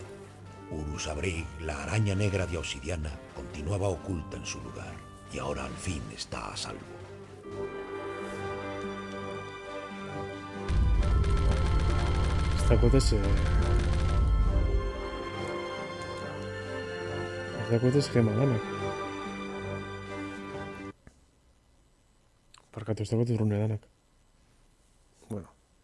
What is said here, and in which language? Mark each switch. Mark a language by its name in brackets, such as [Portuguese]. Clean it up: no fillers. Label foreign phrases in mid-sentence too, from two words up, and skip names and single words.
[Spanish] Urusabri, la araña negra de obsidiana, continuaba oculta en su lugar, y ahora al fin está a salvo. Esta cosa es [Basque] gema danak. Barkatu, ez dagote rune danak. [Spanish] Bueno.